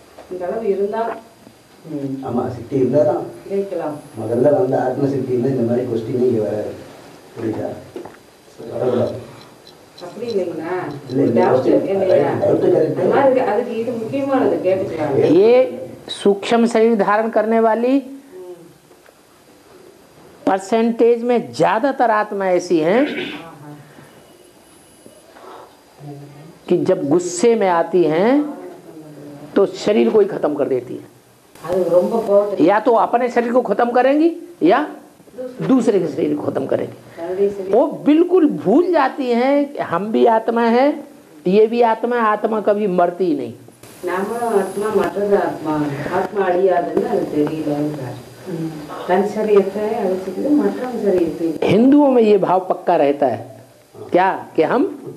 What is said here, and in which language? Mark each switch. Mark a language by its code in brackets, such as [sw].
[ta] இந்த அளவு இருந்தா ஆமா, சக்தி இருந்தாதான் ஜெயிக்கலாம். முதல்ல வந்து ஆத்மசக்தி இருந்தா இந்த மாதிரி கொஸ்டின் இங்க வராது. புரியுதா? வரக்கூடாது. அப்படி இல்லைங்களா? இல்ல, இல்ல, டவுட் இல்லையா? [en] doubt correct. [ta] அதுக்கு இது முக்கியமானது கேட்டுக்கலாம். [hi] ये सूक्ष्म शरीर धारण करने वाली परसेंटेज में ज्यादातर आत्मा ऐसी हैं कि जब गुस्से में आती हैं तो शरीर को ही खत्म कर देती है। [ta] அது ரொம்ப கோவத்தை [hi] या तो अपने शरीर को खत्म करेंगी या दूसरे के शरीर को खत्म करेंगी। वो बिल्कुल भूल जाती हैं कि हम भी आत्मा है, ये भी आत्मा है, आत्मा कभी मरती ही नहीं। [ta] நாமளும் ஆத்மா மற்றது ஆத்மா ஆத்மா அழியாதுன்னு அது தெரியலன்றார். தன் சரீரத்தை அழிச்சிட்டு மற்றவன் சரீரத்தை [hi] हिंदुओं में ये भाव पक्का रहता है क्या कि हम